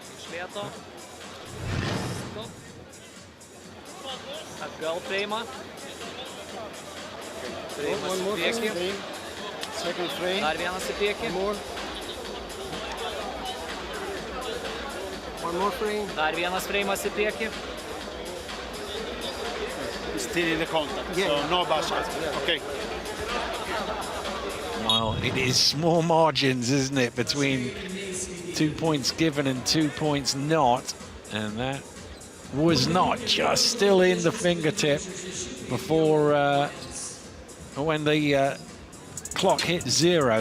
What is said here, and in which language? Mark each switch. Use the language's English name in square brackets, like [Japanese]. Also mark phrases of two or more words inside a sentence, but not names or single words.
[English] One more frame. Second frame. One more frame. [Lithuanian] Dar vienas freimas į priekį. [English] Still in the contact, so no bad shots. Okay. Well, it is small margins, isn't it, between 2 points given and 2 points not. And that was not, just still in the fingertip before when the clock hit 0.